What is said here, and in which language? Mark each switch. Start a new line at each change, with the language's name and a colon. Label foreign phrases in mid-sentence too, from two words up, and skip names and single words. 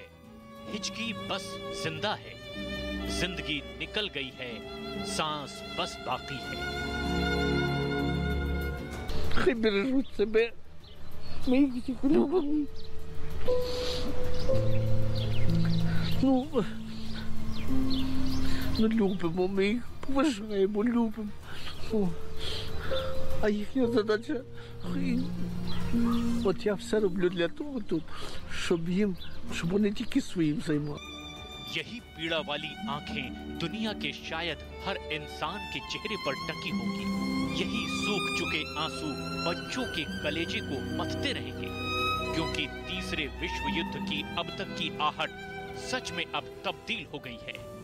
Hindi: हिचकी बस जिंदा है, जिंदगी निकल गई है, सांस बस बाकी है।
Ukrainian: No любимо ми їх, поважаємо, любимо. А їхня задача, от я все роблю для того тут, щоб вони тільки своїм займалися.
Hindi: यही पीड़ा वाली आंखें दुनिया के शायद हर इंसान के चेहरे पर टकी होंगी। यही सूख चुके आंसू बच्चों के कलेजे को मथते रहेंगे, क्योंकि तीसरे विश्व युद्ध की अब तक की आहट सच में अब तब्दील हो गई है।